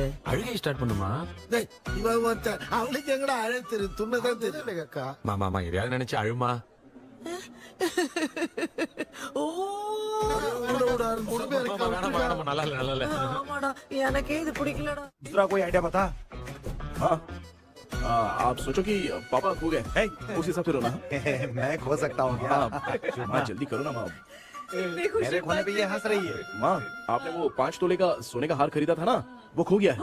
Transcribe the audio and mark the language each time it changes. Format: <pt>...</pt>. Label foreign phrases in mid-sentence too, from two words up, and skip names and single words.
<ta>அழுகை ஸ்டார்ட் பண்ணுமா? டேய், இவன் ஒருத்தன். அவளுக்கு எங்கடா அழகு தெரியும்? துண்ணதான் தெரியல அக்கா. மாமா எதையாவது நினைச்சு அழுமா. ஓ, வேணாம், நல்லா இல்ல. ஆமாடா, எனக்கே இது பிடிக்கலடா.</ta> <hi>दूसरा कोई आइडिया बता। हाँ, आप सोचो कि पापा खो गए, उस हिसाब से रोना। मैं खो सकता हूँ क्या? हाँ, जल्दी करो ना माँ। इतनी खुशी मेरे खोने पे ये हंस रही है। माँ, आपने वो 5 तोले का सोने का हार खरीदा था ना, वो खो गया है।</hi>